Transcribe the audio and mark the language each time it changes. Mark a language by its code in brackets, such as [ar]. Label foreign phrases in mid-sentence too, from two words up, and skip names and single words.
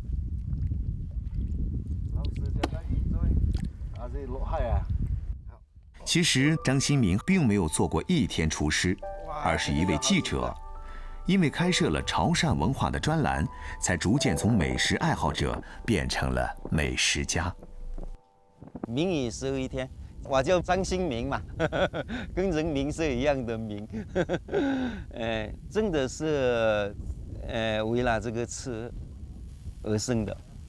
[zh] 其實張新民並沒有做過一天廚師，而是一位記者。因為開設了潮汕文化的專欄，才逐漸從美食愛好者變成了美食家。民以食为天。我叫张新民嘛，跟人民是一样的民。真的是为了这个吃而生的。